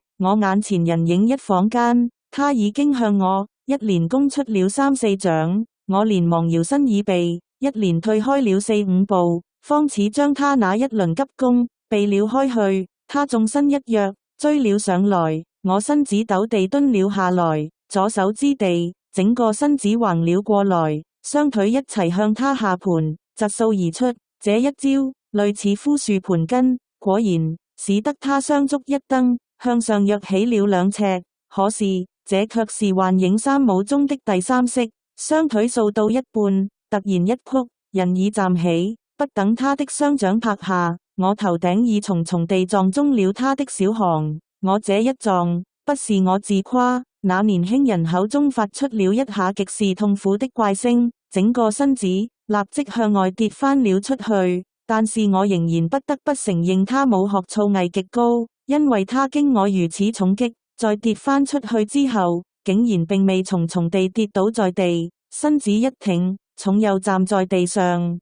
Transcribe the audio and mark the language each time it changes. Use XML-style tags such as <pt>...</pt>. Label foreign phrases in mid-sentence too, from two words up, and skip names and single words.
<yue>我眼前人影一晃間，他已經向我一連攻出了3、4掌，我連忙搖身以避，一連退開了4、5步，方似將他那一輪急攻避了開去。他縱身一躍，追了上來，我身子陡地蹲了下來，左手支地，整個身子橫了過來，雙腿一齊向他下盤疾掃而出。這一招類似枯樹盤根，果然使得他雙足一蹬，向上躍起了2尺。可是這卻是幻影3武中的第3式，雙腿掃到一半， 突然一曲，人已站起，不等他的雙掌拍下，我頭頂已重重地撞中了他的小巷。我這一撞，不是我自誇，那年輕人口中發出了一下極是痛苦的怪聲，整個身子立即向外跌翻了出去。但是我仍然不得不承認他武學造詣極高，因為他經我如此重擊，在跌翻出去之後，竟然並未重重地跌倒在地，身子一挺，重又站在地上。</yue>